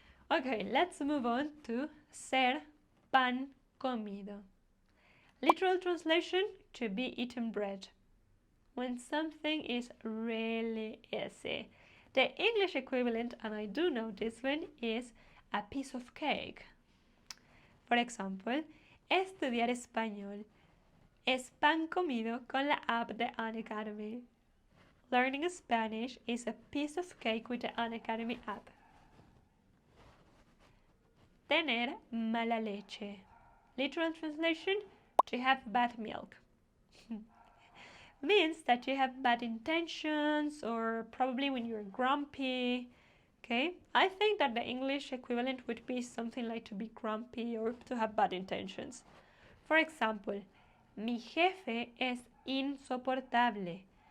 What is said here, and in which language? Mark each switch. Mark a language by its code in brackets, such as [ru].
[en] Okay, let's move on to [es] ser pan comido. [en] Literal translation, to be eaten bread. When something is really easy. The English equivalent, and I do know this one, is a piece of cake. For example, [es] estudiar español es pan comido con la app de An Academy. [en] Learning Spanish is a piece of cake with the An Academy app. [es] Tener mala leche. [en] Literal translation, to have bad milk. Means that you have bad intentions or probably when you're grumpy. Okay, I think that the English equivalent would be something like to be grumpy or to have bad intentions. For example, [es] mi jefe es insoportable.